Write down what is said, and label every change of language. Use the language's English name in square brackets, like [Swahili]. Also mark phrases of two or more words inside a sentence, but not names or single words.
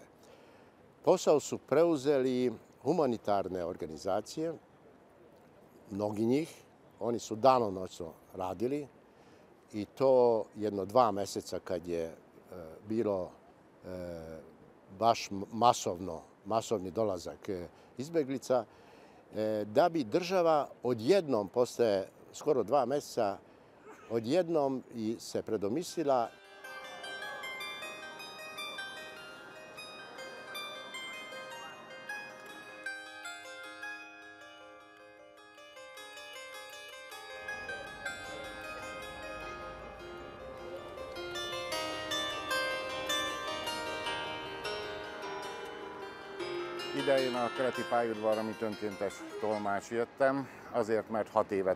[Serbian] Posao su preuzeli humanitarne organizacije, mnogi njih, oni su danonoćno radili i to jedno 2 mjeseca kad je bilo baš masovni dolazak izbjeglica, da bi država odjednom, posle skoro 2 mjeseca, odjednom se predomislila. [Hungarian] Ide én a keleti pályaudvarra, mint önkéntes tolmács jöttem, azért, mert 6 évet